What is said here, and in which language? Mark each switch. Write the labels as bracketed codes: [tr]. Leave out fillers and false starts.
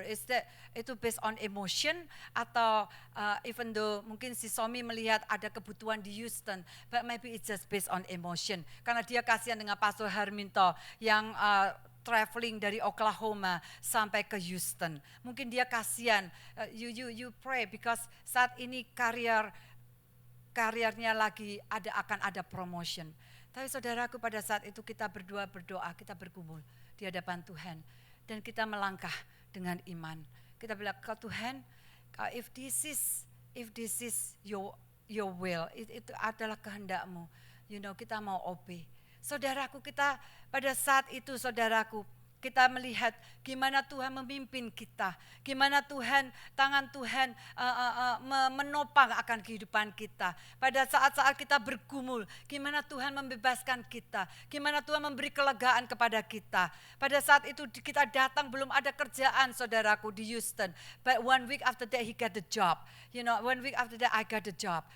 [en] Is that [id] itu [en] based on emotion [id] atau [en] even though [id] mungkin si Somi melihat ada kebutuhan di Houston, [en] but maybe it's just based on emotion. [id] Karena dia kasihan dengan Pastor Herminto yang traveling dari Oklahoma sampai ke Houston. Mungkin dia kasihan, [en] you pray because [id] saat ini karirnya lagi akan ada promotion. Tapi saudaraku, pada saat itu kita berdoa, kita bergumul di hadapan Tuhan. Dan kita melangkah dengan iman. Kita bilang, Tuhan, [en] if this is your will, [id] itu adalah kehendak-Mu. Kita mau obey. Saudaraku, kita pada saat itu, saudaraku, kita melihat gimana Tuhan memimpin kita, gimana tangan Tuhan menopang akan kehidupan kita. Pada saat-saat kita bergumul, gimana Tuhan membebaskan kita, gimana Tuhan memberi kelegaan kepada kita. Pada saat itu kita datang belum ada kerjaan, saudaraku, di Houston. [en] But 1 week after that he got the job. 1 week after that I got the job.